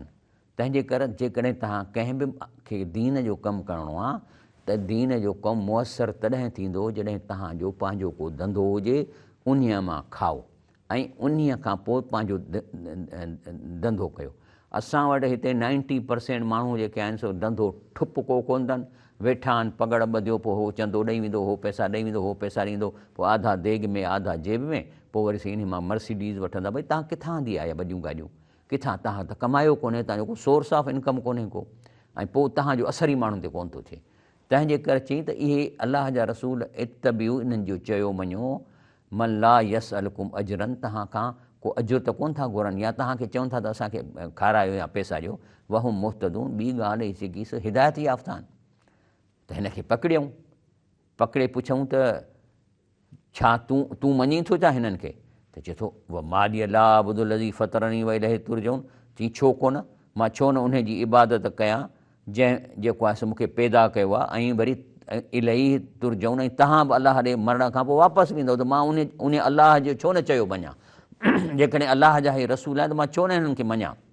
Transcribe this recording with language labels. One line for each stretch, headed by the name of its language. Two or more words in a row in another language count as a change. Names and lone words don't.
Sindhi: तंहिंजे करे जेकॾहिं तव्हां कंहिं बि खे दीन जो कमु करिणो आहे त दीन जो कमु मुयसरु तॾहिं थींदो जॾहिं तव्हांजो पंहिंजो को धंधो हुजे, उन्हीअ मां खाओ ऐं उन्हीअ खां पोइ पंहिंजो धंधो कयो। असां वटि हिते 90% माण्हू जेके आहिनि सो धंधो ठुप को कोन अथनि, वेठा आहिनि पगड़ ॿधियो, पोइ हो चंदो ॾेई वेंदो, हो पैसा ॾेई वेंदो, हो पैसा ॾींदो, पोइ आधा देग में आधा जेब में, पोइ वरी इन मां मर्सिडीज़ वठंदा। भई तव्हां किथां हंधी आया वॾियूं गाॾियूं, किथां? तव्हां त कमायो कोन्हे, तव्हांजो को
English: source of income
Sindhi: कोन्हे को, ऐं पोइ तव्हांजो असर ई माण्हुनि ते कोन थो थिए। तंहिंजे करे चई त इहे अलाह जा रसूल इत्तबिउ, इन्हनि जो चयो मञो,
Arabic: من لا يسألكم أجرا,
Sindhi: तव्हां खां को अजुर त कोन था घुरनि, या तव्हांखे चवनि था त असांखे खारायो या पैसा ॾियो।
Arabic: وهم مهتدون,
Sindhi: ॿी ॻाल्हि जेकी हिदायत याफ़्ता आहिनि। त हिनखे पकिड़े पुछऊं त छा तूं मञी थो छा हिननि खे? त चए थो
Arabic: وما لي لا أعبد الذي فطرني وإليه ترجعون,
Sindhi: चई छो कोन, मां छो न उन जी इबादत कयां जेको आहे सो मूंखे पैदा कयो आहे, ऐं वरी
Arabic: إليه ترجعون,
Sindhi: ऐं तव्हां बि अलाह ॾे मरण खां पोइ वापसि वेंदव, त मां उन अलाह जो छो न चयो मञा? जेकॾहिं अलाह जा हे रसूल आहिनि त मां छो न हिननि खे मञा?